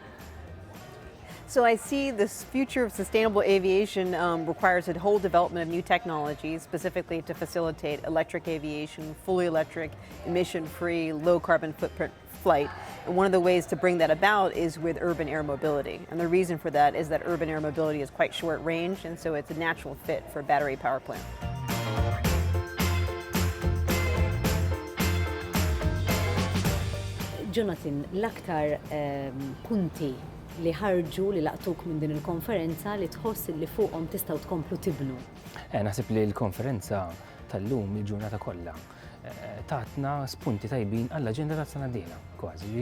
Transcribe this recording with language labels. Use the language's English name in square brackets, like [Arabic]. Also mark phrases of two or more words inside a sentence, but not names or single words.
[English] So I see this future of sustainable aviation requires a whole development of new technologies, specifically to facilitate electric aviation, fully electric, emission-free, low-carbon footprint flight. And one of the ways to bring that about is with urban air mobility. And the reason for that is that urban air mobility is quite short range, and so it's a natural fit for a battery power plant. [Maltese] Jonathan, l-aktar punti li ħarġu li laqtuk minn din il-konferenza li tħoss li fuqhom tistgħu tkomplu tibnu? Naħseb li l-konferenza tal-lum il-ġurnata kollha tatna spunti tajbin għall-aġenda tas-sena d-dieħla kważi.